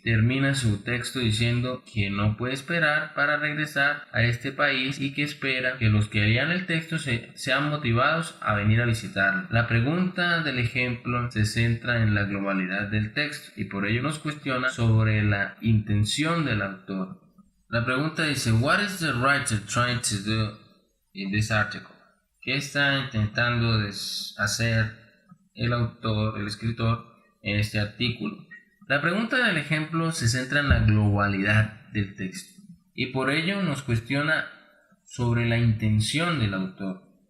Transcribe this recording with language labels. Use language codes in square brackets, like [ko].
[es] Termina su texto diciendo que no puede esperar para regresar a este país y que espera que los que lean el texto sean motivados a venir a visitarlo. La pregunta del ejemplo se centra en la globalidad del texto y por ello nos cuestiona sobre la intención del autor. La pregunta dice: [en] What is the writer trying to do in this article? [es] ¿Qué está intentando hacer el autor, el escritor, en este artículo? La pregunta del ejemplo se centra en la globalidad del texto y por ello nos cuestiona sobre la intención del autor.